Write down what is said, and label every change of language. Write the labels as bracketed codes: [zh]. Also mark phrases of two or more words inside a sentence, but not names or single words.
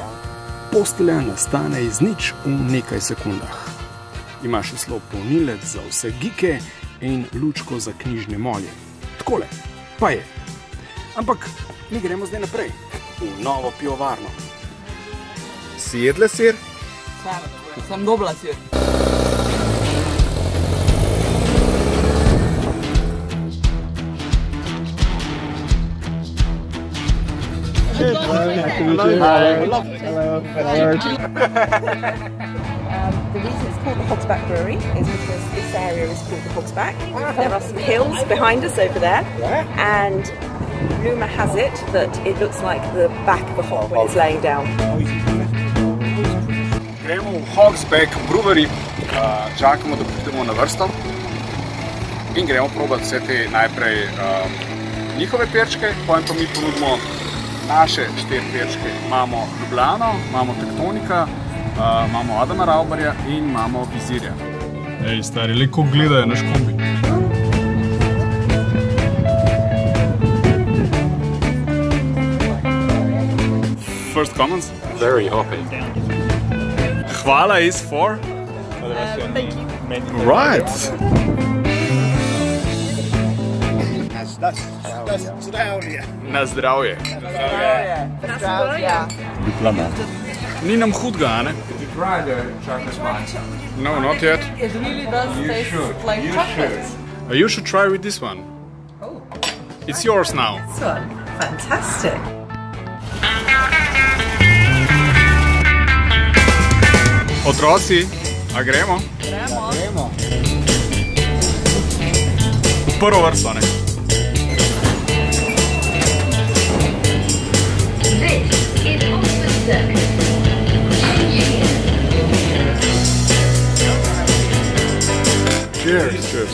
[sl] Postelja nastane iz nič v nekaj sekundah. Ima še slov polnilec za vse gike in lučko za knjižne molje. Takole pa je. Ampak mi gremo zdaj naprej, v novo pivovarno. Si jedle sir? Sem dobila sir. [en] The reason it's called the Hogsback Brewery is because this area is called the Hogsback. There are some hills behind us over there, and rumour has it that it looks like the back of a hog when it's laying down. [sl] Gremo v Hogsback Brewery, čakamo, da pridemo na vrsto in gremo probati vse te najprej njihove perčke, potem pa mi ponudimo naše 4 perčke. Imamo Ljubljano, imamo Tektonika, imamo Adama Raubarja in imamo Vizirja. Ej, stari, liko gledajo naš kombi. [en] First comments? Very hoppy. Hvala is for? Thank you. Right. [sl] Na zdravje. Ni nam hudga, ne? [en] No, not yet. It really does taste like chocolate. You should try with this one. Oh. It's yours now. This one, fantastic. [sl] Otroci, a gremo? Gremo. V prvo vrsto, ne? [en] Cheers.